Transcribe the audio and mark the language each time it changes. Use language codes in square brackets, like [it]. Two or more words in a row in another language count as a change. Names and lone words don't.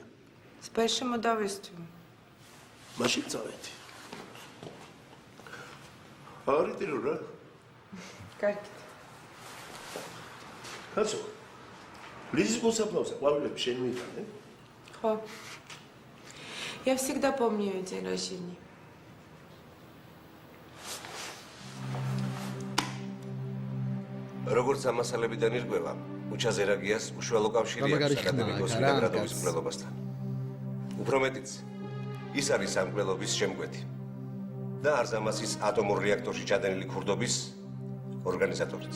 [ka] Спершу მოდავესწრე. მაშინ წავედი. არიტირო რა. კარგი. კაცო. ლიზიკოს აპლაუზა, ყვავილები შენ მიტანე? ხო. [ru] Я всегда помню ее день рождения. [ka] როგორც ამასალებიდან ირკვევა, უჩა ზერაგიას უშუალო კავშირი აქვს აკადემიკოს ვინოგრადოვის მკვლელობასთან. უფრო მეტიც, ის არის ამ მკვლელობის შემკვეთი და არზამასის ატომურ რეაქტორში ჩადენილი ქურდობის ორგანიზატორიც.